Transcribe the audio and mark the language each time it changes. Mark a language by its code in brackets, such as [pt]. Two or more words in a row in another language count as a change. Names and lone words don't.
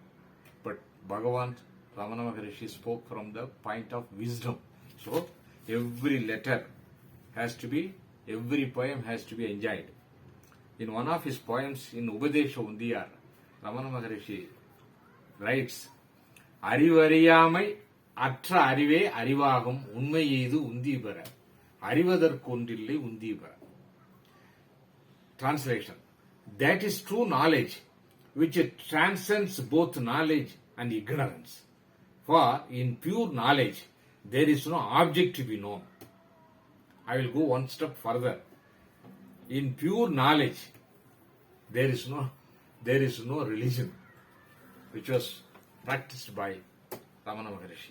[en] But Bhagavan Ramana Maharishi spoke from the point of wisdom. So every letter has to be, every poem has to be enjoyed. In one of his poems in Upadesha Undiyar, Ramana Maharishi writes, [ta] அறிவறியாமை அற்ற அறிவே அறிவாகும் உண்மை ஈது உந்தீ பற. அறிவதற்கொன்றில்லை உந்தீ பற. [en] Translation. That is true knowledge which transcends both knowledge and ignorance. For in pure knowledge there is no object to be known. I will go one step further. In pure knowledge there is no religion, which was practiced by Ramana Maharishi.